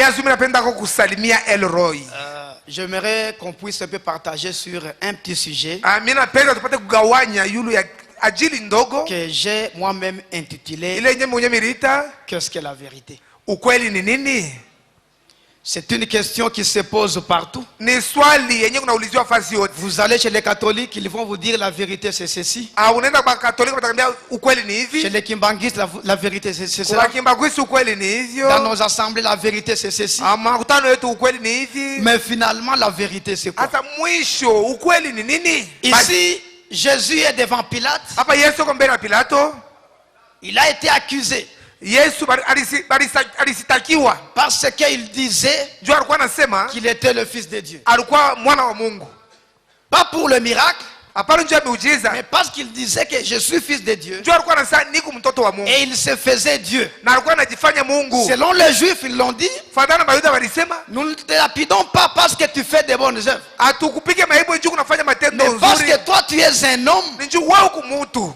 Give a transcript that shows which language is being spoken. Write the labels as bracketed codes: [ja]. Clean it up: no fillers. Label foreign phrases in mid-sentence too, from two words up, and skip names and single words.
[fr] J'aimerais qu'on puisse un peu partager sur un petit sujet que j'ai moi-même intitulé: qu'est-ce que la vérité? C'est une question qui se pose partout. [sw] Ni swali yenye kunauliziwa fasi yote. [fr] Vous allez chez les catholiques, ils vont vous dire la vérité c'est ceci. [sw] Unaenda kwa Katoliki watakwambia ukweli ni hivi. [fr] Chez les kimbanguistes, la vérité c'est ceci. [sw] Kwa Kimbanguiste ukweli ni hivyo. [fr] Dans nos assemblées, la vérité c'est ceci. [sw] Makutano yetu ukweli ni hivi. [fr] Mais finalement, la vérité c'est quoi? [sw] Hata mwisho ukweli ni nini? [fr] Ici, Jésus est devant Pilate. [sw] Hapa Yesu kwa mbele ya Pilato. [fr] Il a été accusé. [sw] Yesu alisitakiwa [fr] parce qu'il disait qu'il était le fils de Dieu. [sw] Alikuwa mwana wa Mungu. [fr] Pas pour le miracle, mais parce qu'il disait que je suis fils de Dieu. Et il se faisait Dieu. Selon les Juifs, ils l'ont dit. Nous ne te lapidons pas parce que tu fais des bonnes œuvres. Mais parce que toi tu es un homme.